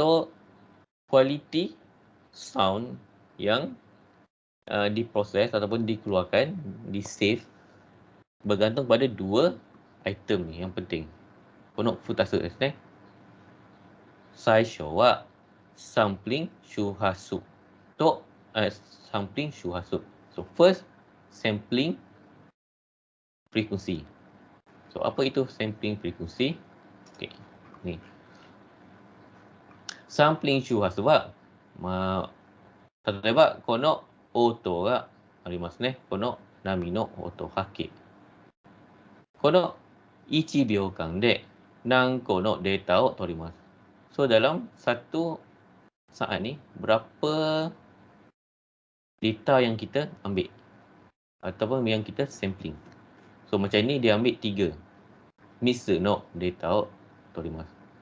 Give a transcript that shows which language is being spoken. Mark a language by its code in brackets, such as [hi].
[ms] So, quality sound yang diproses ataupun dikeluarkan, di-save, bergantung pada 2 item ni yang penting. [ja] この2つですね。最初は、sampling 周波数と、sampling 周波数。 [en] So, first, sampling frequency. [ms] So, apa itu sampling frequency? Okay, ni. [ja] Sampling 周波数は、例えば、この音がありますね。この波の音波形。この1秒間で何個のデータを取ります。 [ms] So, dalam satu saat ni, berapa data yang kita ambil ataupun yang kita sampling. So, macam ni dia ambil 3 [ja] 3つのデータを取ります。